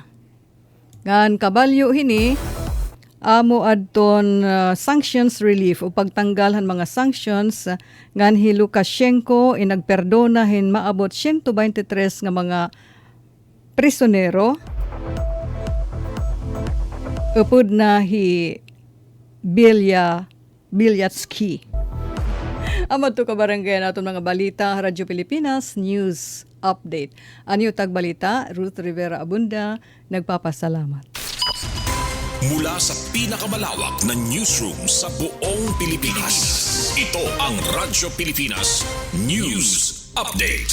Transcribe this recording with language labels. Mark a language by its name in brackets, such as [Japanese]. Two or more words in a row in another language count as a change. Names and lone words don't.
[Waray] Ngan kabalyo hini amo adton sanctions relief o pagtanggal han mga sanctions ngan hi Lukashenko inagperdona hin maabot 123 nga mga prisonero upod na hi Bilyatsky. Amad to kabarangay naton mga balita, Radyo Pilipinas News Update. Anyo tagbalita, Ruth Rivera Abunda, nagpapasalamat. [Filipino] Mula sa pinakamalawak na newsroom sa buong Pilipinas, ito ang Radyo Pilipinas News Update.